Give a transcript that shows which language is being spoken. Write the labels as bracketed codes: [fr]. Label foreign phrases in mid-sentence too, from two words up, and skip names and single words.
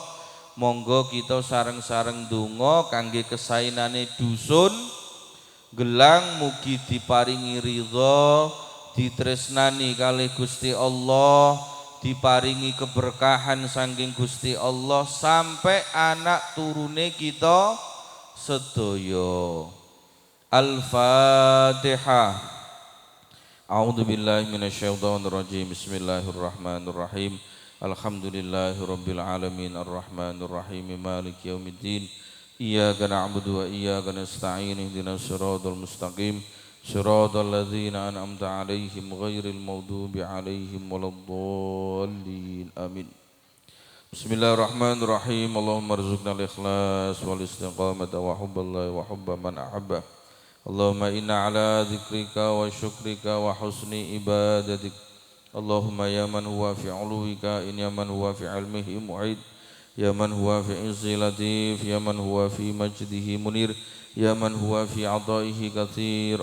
[jv] Monggo kita sareng-sareng ndonga kangge kesaenane dusun gelang, mugi diparingi ridha, ditresnani kalih Gusti Allah, diparingi keberkahan saking Gusti Allah sampai anak turune kita sedaya. Al-Fatihah. [ar] أعوذ بالله من الشيطان الرجيم. بسم الله الرحمن الرحيم. الحمد لله رب العالمين الرحمن الرحيم مالك يوم الدين. إياك نعبد وإياك نستعين اهدنا الصراط المستقيم. صراط الذين أنعمت عليهم غير المغضوب عليهم ولا الضالين. Amin. Bismillahirrahmanirrahim. اللهم ارزقنا الإخلاص والاستقامة وحب الله وحب من أحب. اللهم إنا على ذكرك وشكرك وحسن عبادتك. اللهم يا من هو في علوك، إن يا من هو في علمه معيد، يا من هو في عز لطيف، يا من هو في مجده منير، يا من هو في عطائه كثير.